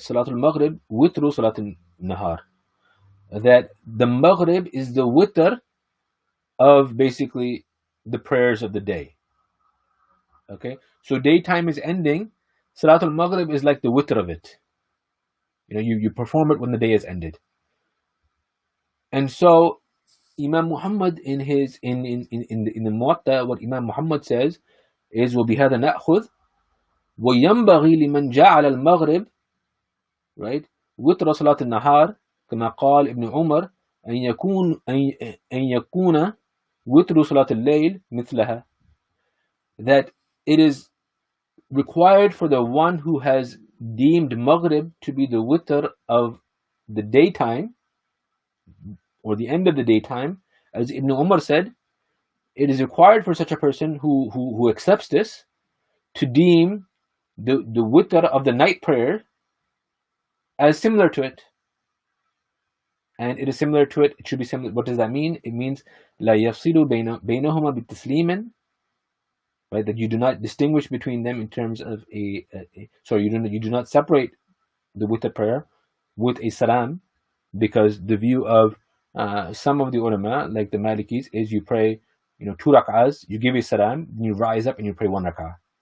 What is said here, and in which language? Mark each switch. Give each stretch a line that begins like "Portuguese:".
Arabic: Salatul Maghrib, witru Salatul Nahar.
English: That the Maghrib is the witr of basically the prayers of the day. Okay, so daytime is ending. Salatul Maghrib is like the witr of it. You perform it when the day is ended. And so Imam Muhammad in the Muwatta, what Imam Muhammad says is
Arabic: وبهذا نأخذ وينبغي لمن جعل المغرب,
English: right,
Arabic: وتر صلاة النهار كما قال ابن عمر أن يكون وتر صلاة الليل مثلها.
English: That it is required for the one who has deemed Maghrib to be the witr of the daytime, or the end of the daytime, as Ibn Umar said, it is required for such a person who accepts this to deem the witr of the night prayer as similar to it. And it is similar to it. It should be similar. What does that mean? It means
Arabic: لا يفصل بينهما بالتسليم,
English: right? That you do not distinguish between them in terms of you do not separate the witr prayer with a salam, because the view of some of the ulama, like the Malikis, is you pray 2 rak'ahs, you give a salam, then you rise up and you pray 1 rak'ah.